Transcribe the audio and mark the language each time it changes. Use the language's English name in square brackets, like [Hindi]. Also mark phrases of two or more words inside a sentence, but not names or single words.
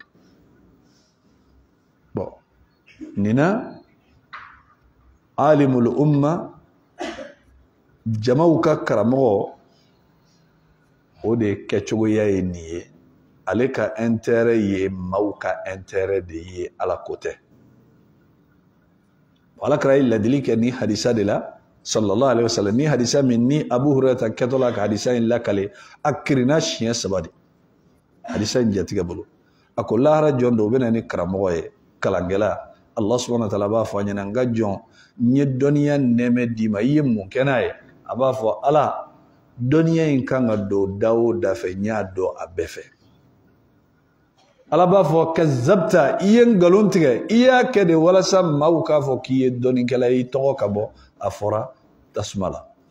[Bambara] bon nin na [Arabic] عالم الأمة [Bambara] jamaw ka karamɔgɔ o de kɛcogoya ye nin ye ale ka intérêt ye maaw ka intérêt de ye ala ko tɛ ala kɛra ye ladili kɛ ni hadisa de la [Arabic] صلى الله عليه وسلم [Bambara] ni hadisa min ni Abu Hurairah kɛtɔla ka hadisa in lakale a kirina siɲɛ 3 de hadisa in jatigɛ bolo a ko lahara jɔn do u bɛna ni karamɔgɔ ye kalankɛla [Arabic] الله سبحانه وتعالى [Bambara] b'a fɔ a ɲɛna n ka jɔn n ye dɔnniya nɛmɛ d'i ma i ye mun kɛ n'a ye a b'a fɔ ala dɔnniya in kan ka don da o da fɛ n y'a dɔn a bɛɛ fɛ ala b'a fɔ kazzabta i ye ngalon tigɛ i y'a kɛ de walasa maaw k'a fɔ k'i ye dɔnnikɛla ye i tɔgɔ ka bɔ a fɔra tasuma la